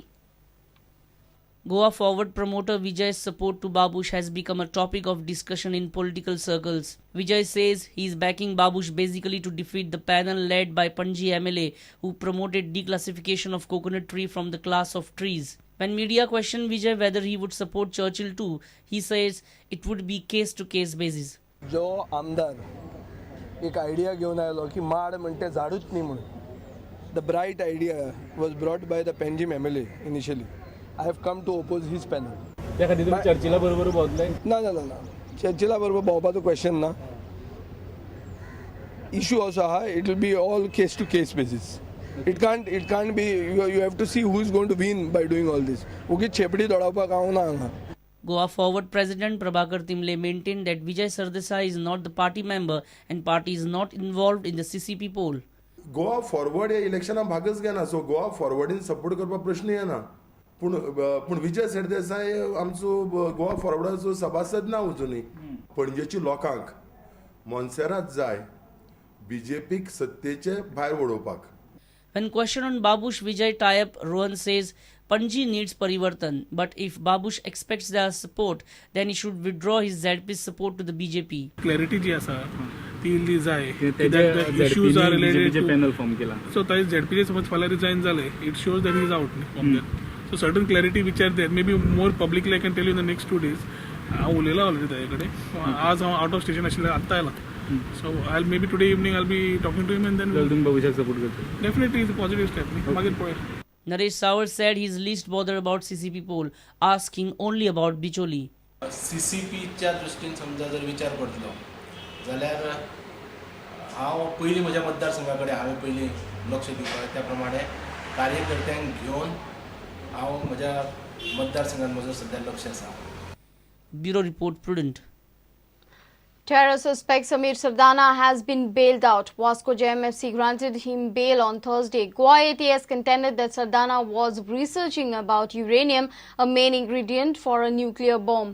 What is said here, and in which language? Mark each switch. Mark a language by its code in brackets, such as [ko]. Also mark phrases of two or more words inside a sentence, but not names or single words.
[en] Goa Forward promoter Vijay's support to Babush has become a topic of discussion in political circles. Vijay says he is backing Babush basically to defeat the panel led by Panji MLA who promoted declassification of coconut tree from the class of trees. When media questioned Vijay whether he would support Churchill too, he says it would be case-to-case basis. [kok] जो आमदार एक आयडिया घेऊन आयलो की माड म्हणते झाडूच न्ही म्हणून. [en] The bright idea was brought by the Panjim MLA initially. I have come to oppose his panel. [kok] त्या खातीर तुम्ही चर्चिला बरोबर भोंवतले? ना. चर्चिला बरोबर भोंवपाचो क्वेश्चन ना. [en] Issue also आहा, it will be all case to case basis. It can't be, you have to see who is going to win by doing all this. [kok] उगीच छेपडी दौडावपाक हांव ना हांगा. [en] Goa Forward President Prabhakar Timle maintained that Vijay Sardesai is not the party member and party is not involved in the CCP poll. [kok] गोवा फॉरवर्ड या इलेक्शनाक भागच घेना, सो गोवा फॉरवर्डीन सपोर्ट करपाक प्रश्न येना. पूण विजय सरदेसाय आमचो गोवा फॉरवर्डाचो सभासद ना अजुनूय. पणजेच्या लोकांक मोन्सेरात जाय बीजेपीक सत्तेचे भायर वडोवपाक. [en] When questioned on Babush Vijay tie-up, Rohan says Panji needs parivartan, but if Babush expects their support, then he should withdraw his ZP's support to the BJP. [kok] क्लॅरिटी जी आसा ती इल्ली जाय. [en] issues are related panel form [kok] केला. [en] सो [kok] थंय झेडपीचे समज फाल्यां रिजायन जाले, [en] it shows that he is out from there. So certain clarity which are there, maybe more publicly I can tell you in the next 2 days. [kok] हांव उलयला ऑलरेडी ताजे कडेन. आज हांव [en] out of station [kok] आशिल्लें, आत्ता आयला. [en] So I'll maybe today evening I'll be talking to him and then we'll support. Definitely it's a positive step. Naresh Sawal said he's least bothered about CCP poll, asking only about Bicholi. [kok] CCP च्या दृष्टीन समजा जर विचार करतलो जाल्यार हांव पयलीं म्हज्या मतदारसंघा कडेन हांवें पयलीं लक्ष दिवपाक त्या प्रमाणे कार्यकर्त्यांक घेवन हांव म्हज्या मतदारसंघात म्हजो सध्या लक्ष आसा. [en] Bureau Report Prudent. Terror suspect Samir Sardana has been bailed out. Vasco JMFC granted him bail on Thursday. Goa ATS contended that Sardana was researching about uranium, a main ingredient for a nuclear bomb.